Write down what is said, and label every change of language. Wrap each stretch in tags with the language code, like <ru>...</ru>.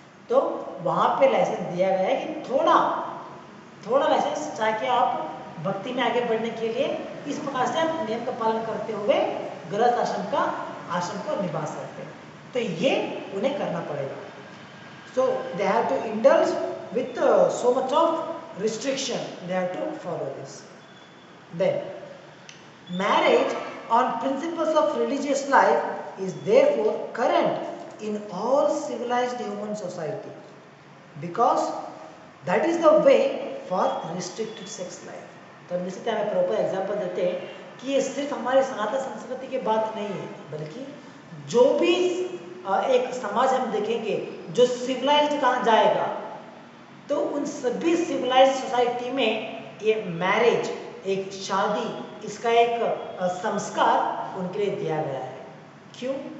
<hi>तो वहाँ पे लाइसेंस दिया गया है कि थोड़ा लाइसेंस, ताकि आप भक्ति में आगे बढ़ने के लिए इस प्रकार से आप नियम का पालन करते हुए गृहस्थ आश्रम को निभा सकते हैं। तो ये उन्हें करना पड़ेगा।</hi> <en>So they have to indulge with so much of restriction, they have to follow this. Then marriage on principles of religious life is therefore current in all civilized human society, because that is the way for restricted sex life।</en> <hi>तो हम इसी हमें proper example देते हैं कि ये सिर्फ हमारे सनातन संस्कृति की बात नहीं है, बल्कि जो भी एक समाज हम देखेंगे जो सिविलाइज्ड कहा जाएगा, तो उन सभी सिविलाइज सोसाइटी में ये मैरिज, एक शादी, इसका एक संस्कार उनके लिए दिया गया है। क्यों?</hi>